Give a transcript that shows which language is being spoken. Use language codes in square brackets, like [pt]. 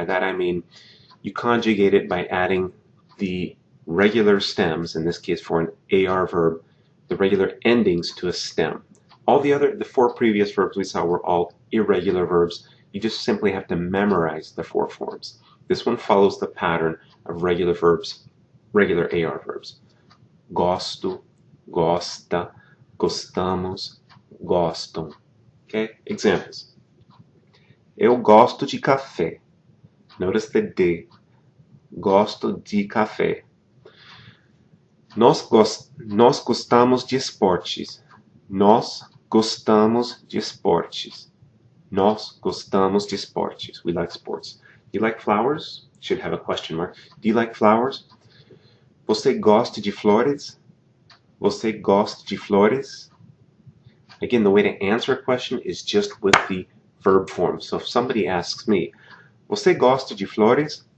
[en] By that I mean you conjugate it by adding the regular stems, in this case for an AR verb, the regular endings to a stem. All the four previous verbs we saw were all irregular verbs. You just simply have to memorize the four forms. This one follows the pattern of regular verbs, regular AR verbs. [pt] Gosto, gosta, gostamos, gostam. [en] Okay, examples. [pt] Eu gosto de café. [en] Notice the de. [pt] Gosto de café. Nós gostamos de esportes. Nós gostamos de esportes. Nós gostamos de esportes. [en] We like sports. Do you like flowers? Should have a question mark. Do you like flowers? [pt] Você gosta de flores? Você gosta de flores? [en] Again, the way to answer a question is just with the verb form. So if somebody asks me, [pt] você gosta de flores?